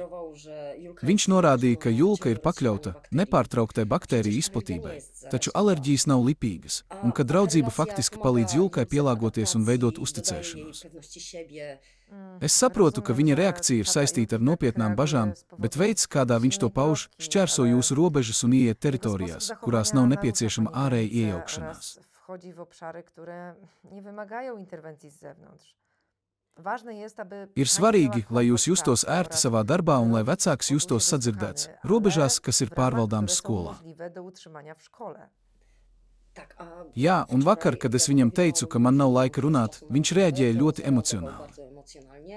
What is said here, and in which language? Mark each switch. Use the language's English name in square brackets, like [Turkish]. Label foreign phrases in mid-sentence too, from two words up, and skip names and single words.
[Latvian] Viņš norādīja, ka Julka ir pakļauta nepārtrauktai baktēriju izplatībai, taču alerģijas nav lipīgas, un ka draudzība faktiski palīdz Julkai pielāgoties un veidot uzticēšanos. Es saprotu, ka viņa reakcija ir saistīta ar nopietnām bažām, bet veids, kādā viņš to pauž, šķērso jūsu robežas un ieiet teritorijās, kurās nav nepieciešama ārēja iejaukšanās. [Polish] Wchodzi w obszary, które nie wymagają interwencji z zewnątrz. [Latvian] Ir svarīgi, lai jūs justos ērti savā darbā un lai vecāks justos sadzirdēts, robežās, kas ir pārvaldāmas skolā. Jā, un vakar, kad es viņam teicu, ka man nav laika runāt, viņš reaģēja ļoti emocionāli.